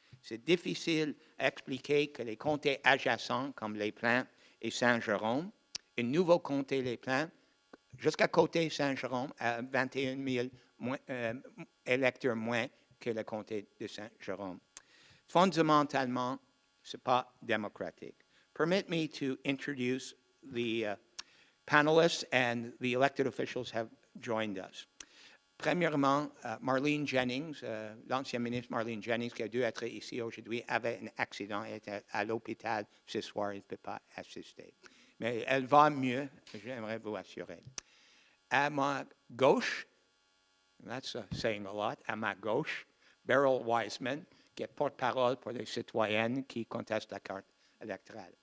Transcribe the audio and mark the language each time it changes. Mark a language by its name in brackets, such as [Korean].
[French] C'est difficile à expliquer que les comtés adjacents, comme les Plains et Saint-Jérôme, un nouveau comté les Plains, jusqu'à côté Saint-Jérôme, a 21 000 électeurs moins que le comté de Saint-Jérôme. Fondamentalement, ce n'est pas démocratique. [English] Permit me to introduce the panelists and the elected officials have joined us. [French] Premièrement, Marlene Jennings, l'ancienne ministre Marlene Jennings, qui a dû être ici aujourd'hui, avait un accident et était à l'hôpital ce soir, elle ne peut pas assister. Mais elle va mieux, j'aimerais vous assurer. À ma gauche, [English] that's saying a lot, [French] à ma gauche, Beryl Wiseman, qui est porte-parole pour les citoyennes qui contestent la carte électorale.